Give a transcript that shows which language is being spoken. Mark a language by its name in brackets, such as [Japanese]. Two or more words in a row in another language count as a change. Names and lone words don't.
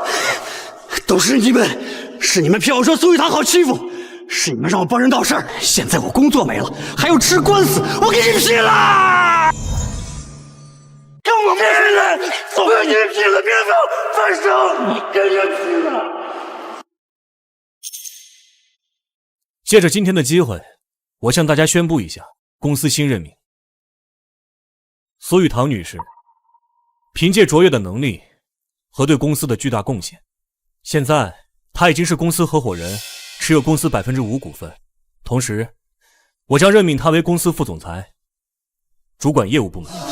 [Chinese] 都是你們，是你們騙我說蘇玉堂好欺負，是你們讓我幫人鬧事兒，現在我工作沒了，還要吃官司，我跟你拼了！跟我拼了！我跟你拼了！別放手，跟你拼了！借着今天的機會，我向大家宣布一下公司新任命。蘇玉堂女士，憑借卓越的能力和對公司的巨大貢獻，現在她已經是公司合夥人，持有公司5%股份。同時，我將任命她為公司副總裁，主管業務部門。